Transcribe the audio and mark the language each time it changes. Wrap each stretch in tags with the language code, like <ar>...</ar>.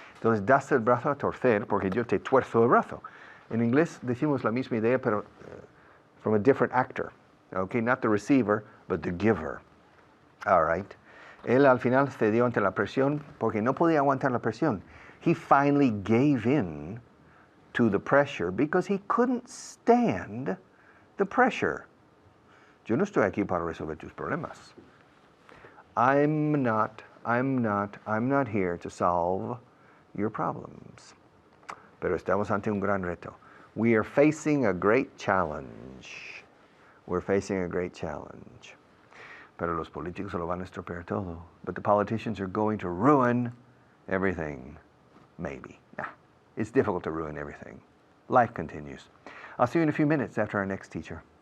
<es>Entonces, das el brazo a torcer porque yo te tuerzo el brazo. En inglés decimos la misma idea, pero</es> <en>from a different actor. Okay, not the receiver, but the giver. All right.</en> <es>Él al final cedió ante la presión porque no podía aguantar la presión.</es> <en>He finally gave in to the pressure because he couldn't stand the pressure.</en> <es>Yo no estoy aquí para resolver tus problemas.</es> <en>I'm not here to solve your problems.</en> <es>Pero estamos ante un gran reto.</es> <en>We are facing a great challenge. We're facing a great challenge.</en> <es>Pero los políticos lo van a estropear todo.</es> <en>But the politicians are going to ruin everything. Maybe. Nah, it's difficult to ruin everything. Life continues. I'll see you in a few minutes after our next teacher.</en>